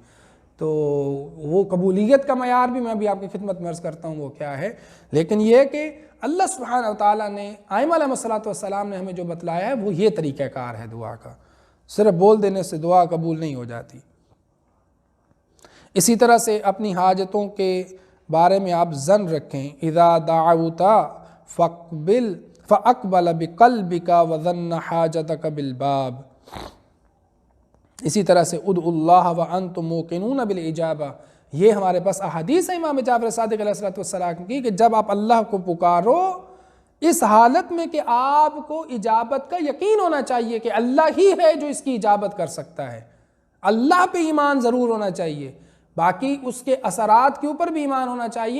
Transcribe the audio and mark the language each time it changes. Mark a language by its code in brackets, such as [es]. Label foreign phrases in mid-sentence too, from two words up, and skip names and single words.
[ur] تو وہ قبولیت کا معیار بھی میں ابھی آپکی خدمت میں عرض کرتا ہوں وہ کیا ہے، لیکن یہ ہے کہ اللہ [ar] سبحانه و تعالى [ur] نے، ائمہ [ar] عليه الصلاة والسلام [ur] نے ہمیں جو بتلایا ہے وہ یہ طریقہ کار ہے دعا کا، صرف بول دینے سے دعا قبول نہیں ہو جاتی. اسی طرح سے اپنی حاجتوں کے بارے میں آپ ظن رکھیں, [ar] إذا دعوت فأقبل بقلبك و ظن حاجتك بالباب. [ur] اسی طرح سے [ar] ادعوا الله و أنتم موقنون بالإجابة, [ur] یہ ہمارے پاس احادیث ہے امام جعفر صادق [ar] عليه الصلاة والسلام [ur] کی کہ جب آپ اللہ کو پکارو اس حالت میں کہ آپکو اجابت کا یقین ہونا چاہیے کہ اللہ ہی ہے جو اسکی اجابت کر سکتا ہے، اللہ پہ ایمان ضرور ہونا چاہیے، باقی اسکے اثرات کے اوپر بھی ایمان ہونا چاہیے.